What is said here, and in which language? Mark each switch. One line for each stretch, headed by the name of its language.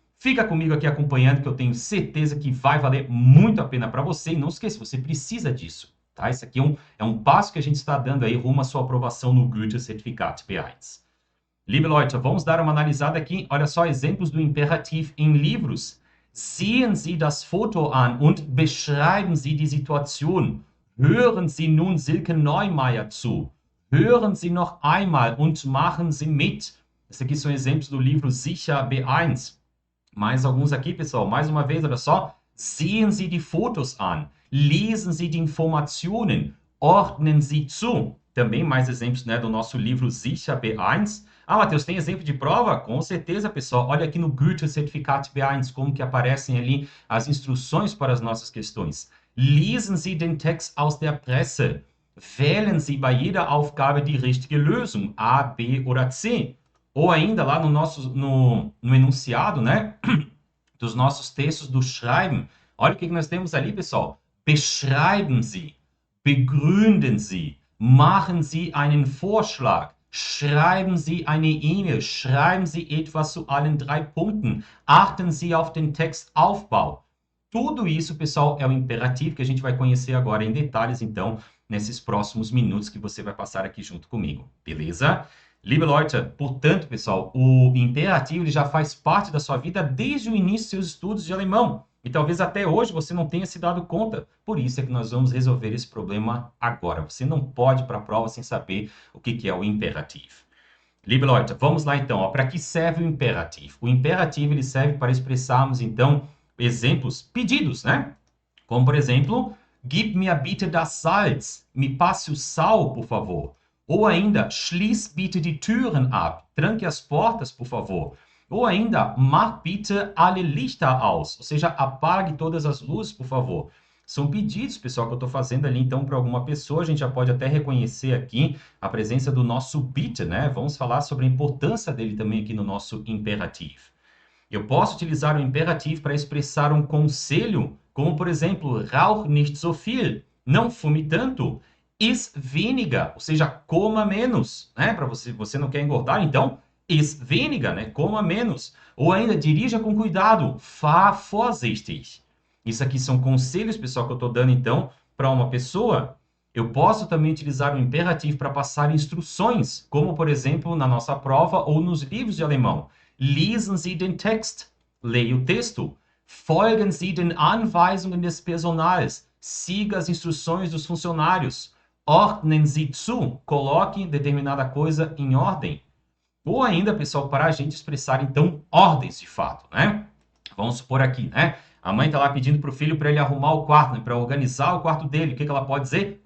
Portuguese: Fica comigo aqui acompanhando, que eu tenho certeza que vai valer muito a pena para você. E não esqueça, você precisa disso, tá? Isso aqui é um passo que a gente está dando aí rumo à sua aprovação no Goethe-Zertifikat B1.
German: Liebe Leute,
Portuguese: vamos dar uma analisada aqui. Olha só, exemplos do imperativo em livros.
German: Sehen Sie das Foto an und beschreiben Sie die Situation. Hören Sie nun Silke Neumeier zu. Hören Sie noch einmal und machen Sie mit.
Portuguese: Esses aqui são exemplos do livro Sicher B1. Mais alguns aqui, pessoal. Mais uma vez, olha só.
German: Sehen Sie die Fotos an. Lesen Sie die Informationen. Ordnen Sie zu.
Portuguese: Também mais exemplos, né, do nosso livro Sicher B1. Ah, Matheus, tem exemplo de prova? Com certeza, pessoal. Olha aqui no Goethe-Zertifikat B1, como que aparecem ali as instruções para as nossas questões.
German: Lesen Sie den Text aus der Presse. Wählen Sie bei jeder Aufgabe die richtige Lösung, A, B oder C.
Portuguese: Ou ainda lá no enunciado, né, dos nossos textos do Schreiben. Olha o que nós temos ali, pessoal.
German: Beschreiben Sie, begründen Sie, machen Sie einen Vorschlag, schreiben Sie eine E-Mail, schreiben Sie etwas zu allen 3 Punkten, achten Sie auf den Textaufbau.
Portuguese: Tudo isso, pessoal, é o imperativo que a gente vai conhecer agora em detalhes, então, nesses próximos minutos que você vai passar aqui junto comigo, beleza?
German: Liebe Leute,
Portuguese: portanto, pessoal, o imperativo ele já faz parte da sua vida desde o início dos seus estudos de alemão. E talvez até hoje você não tenha se dado conta. Por isso é que nós vamos resolver esse problema agora. Você não pode ir para a prova sem saber o que é o imperativo.
German: Liebe Leute,
Portuguese: vamos lá então. Para que serve o imperativo? O imperativo ele serve para expressarmos então exemplos, pedidos, né? Como por exemplo,
German: gib mir bitte das Salz.
Portuguese: Me passe o sal, por favor. Ou ainda,
German: schließ bitte die Türen ab.
Portuguese: Tranque as portas, por favor. Ou ainda,
German: mach bitte alle Lichter aus.
Portuguese: Ou seja, apague todas as luzes, por favor. São pedidos, pessoal, que eu estou fazendo ali, então, para alguma pessoa. A gente já pode até reconhecer aqui a presença do nosso bitte, né? Vamos falar sobre a importância dele também aqui no nosso imperativo. Eu posso utilizar o imperativo para expressar um conselho, como, por exemplo,
German: rauch nicht so viel.
Portuguese: Não fume tanto.
German: Iss weniger,
Portuguese: ou seja, coma menos, né? Para você não quer engordar, então,
German: iss weniger,
Portuguese: né? Coma menos. Ou ainda, dirija com cuidado.
German: Fahr vorsichtig.
Portuguese: Isso aqui são conselhos, pessoal, que eu estou dando, então, para uma pessoa. Eu posso também utilizar o imperativo para passar instruções, como, por exemplo, na nossa prova ou nos livros de alemão.
German: Lesen Sie den Text.
Portuguese: Leia o texto.
German: Folgen Sie den Anweisungen des Personals.
Portuguese: Siga as instruções dos funcionários.
German: Ordnen Sie zu.
Portuguese: Coloque determinada coisa em ordem. Ou ainda, pessoal, para a gente expressar, então, ordens de fato, né? Vamos supor aqui, né? A mãe está lá pedindo para o filho para ele arrumar o quarto, né? Para organizar o quarto dele. O que ela pode dizer?